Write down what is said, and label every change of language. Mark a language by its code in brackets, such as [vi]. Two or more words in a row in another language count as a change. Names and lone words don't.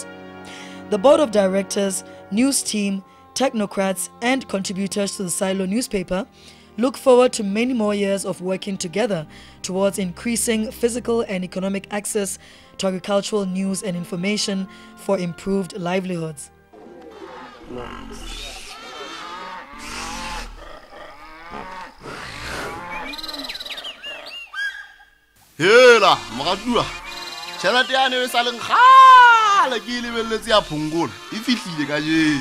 [en] The board of directors, news team, technocrats, and contributors to the Silo newspaper look forward to many more years of working together towards increasing physical and economic access to agricultural news and information for improved livelihoods. [nso] Hela, Magadua. Tšhelete ya ne e sa leng kgale ke lebelletse ya phungola e fihlile ka je.